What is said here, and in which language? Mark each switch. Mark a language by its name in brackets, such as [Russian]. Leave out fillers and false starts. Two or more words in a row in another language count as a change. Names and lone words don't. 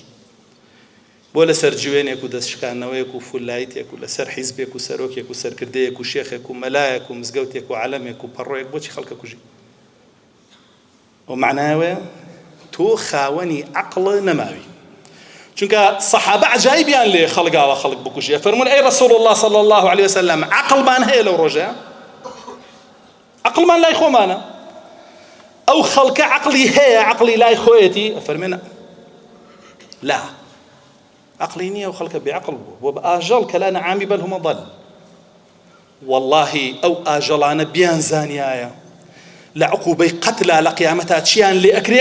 [Central Kurdish] بۆ لەسەر جوێنێک و دەستشکاندنەوەیەک و فولایتێک و لەسەر حیزبێک و سەرۆکێک و سەرکردەیەک و شێخێک و مەلایەک و مزگەوتێک و عەلەمێک و پەڕۆیەک بۆچی خەڵکە کوژی؟ و معناوەیە تۆ خاوەنی عەقڵ نەماوی. چونکە سەحابە عەجایبیان لێ خەڵگاوە خەڵک بکوژێ. فەرموون ئەی ڕەسوڵ الله [Arabic] صلی الله عليه وسلم [Central Kurdish] عەقڵمان هەیە لەو ڕۆژەیە؟ عەقڵمان لای خۆمانە. ئەو خەڵکە عەقڵی هەیە، عەقڵی لای خۆیەتی؟ ئەفەرمێنە لا، عەقڵی نییە، و خەڵکە بێعەقڵ بوو، بۆ بە ئاژەڵ کە لا [Arabic] نەعامی بەل هومە ضەل. [Central Kurdish] واللهی ئەو ئاژەڵانە بیان زانیایە لە عوقوبەی قەتلا لە قیامەتا چیان لێ ئەکرێ؟